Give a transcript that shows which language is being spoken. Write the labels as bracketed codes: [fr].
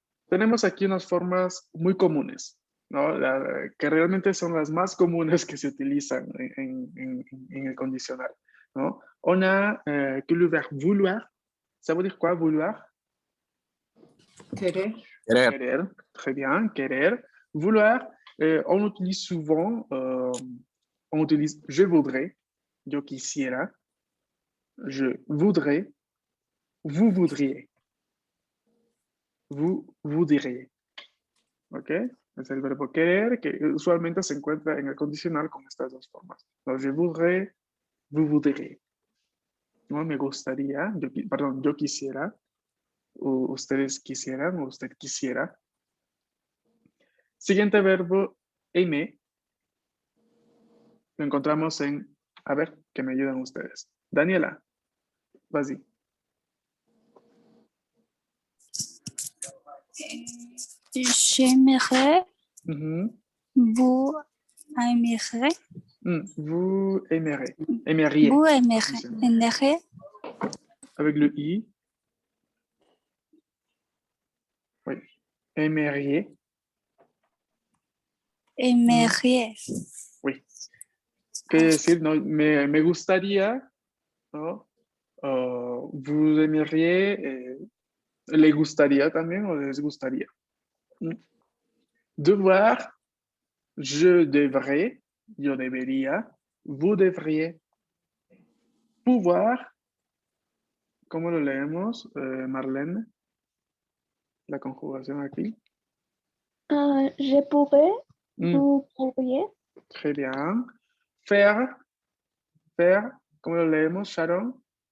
[es] Tenemos aquí unas formas muy comunes, ¿no? Que realmente son las más comunes que se utilizan en el condicional, ¿no? [fr] On a que le verbe vouloir. ¿Ça veut dire quoi, vouloir? [es] Querer. Querer. Querer, [fr] très bien, [es] querer. [fr] Vouloir, on utilise souvent, on utilise je voudrais, [es] yo quisiera, [fr] je voudrais, vous voudriez, vous voudriez. [es] ¿Ok? Es el verbo querer que usualmente se encuentra en el condicional con estas dos formas. [fr] No, je voudrais, vous voudriez. [es] No, me gustaría, yo quisiera, o ustedes quisieran, o usted quisiera. Siguiente verbo, aimer. Lo encontramos en, a ver, que me ayudan ustedes. [fr] Daniela, vas-y. J'aimerais, Mhm. vous aimerez, Vous aimerez. Aimeriez. vous aimerez, Avec le i. Oui. Aimeriez. aimeriez, Oui. [es] ¿Qué decir? No, me gustaría, ¿no? [fr] Vous aimeriez, [es] le gustaría también o les gustaría. [fr] Devoir, je devrais, [es] yo debería, [fr] vous devriez. [es] Pouvoir, ¿cómo lo leemos, Marlene? La conjugación aquí. [fr] Je pourrais, Mm, vous pourriez, Très bien. [es] Faire, ¿cómo lo leemos, Sharon?